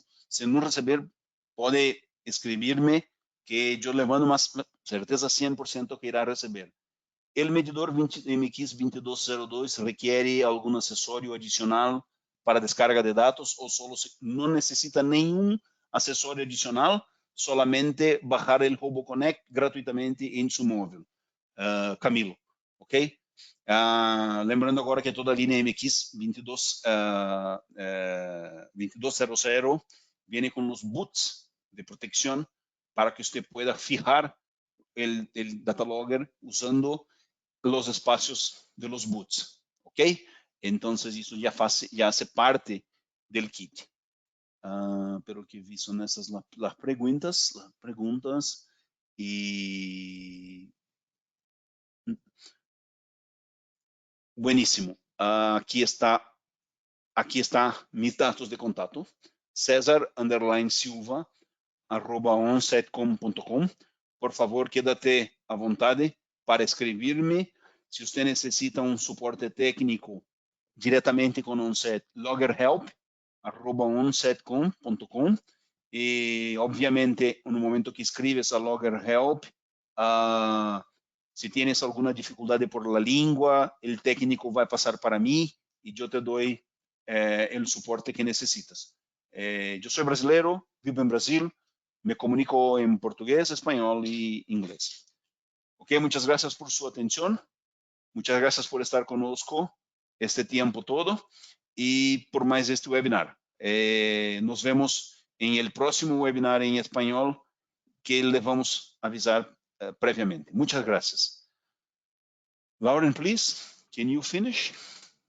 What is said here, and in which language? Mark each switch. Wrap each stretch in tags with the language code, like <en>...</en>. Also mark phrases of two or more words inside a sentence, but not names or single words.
<es>Si no recibir, puede escribirme que yo le mando más certeza 100% que irá recibir. El medidor MX2202 requiere algún accesorio adicional para descarga de datos o solo no necesita</es> <pt>nenhum acessório adicional,</pt> <es>solamente bajar el RoboConnect gratuitamente en su móvil. Camilo,</es> <pt>ok? Lembrando agora que toda a linha MX 2200 viene com os boots de proteção para que você</pt> <es>pueda fijar el data logger usando los espacios de los boots,</es> <pt>¿ok?</pt> <es>Entonces eso ya hace parte del kit. Pero que vi son esas las preguntas y buenísimo. Aquí está mis datos de contacto. Cesar_Silva@onsetcom.com.</es> <pt>Por favor, quédate à vontade para escrever-me. Se você necessita um suporte técnico diretamente com Onset, loggerhelp@onsetcom.com. E, obviamente, no momento que escreves a Loggerhelp, se tienes alguma dificuldade</pt> <es>por la</es> <pt>língua, o técnico vai passar para mim e eu te dou o suporte que necessitas. Eu sou brasileiro, vivo em Brasil, me comunico em português, espanhol e inglês.</pt> <es>Ok, muchas gracias por su atención. Muchas gracias por estar conosco este tiempo todo y por más este webinar. Nos vemos en el próximo webinar en español que le vamos a avisar previamente. Muchas gracias.</es> <en>Lauren, please, can you finish?</en>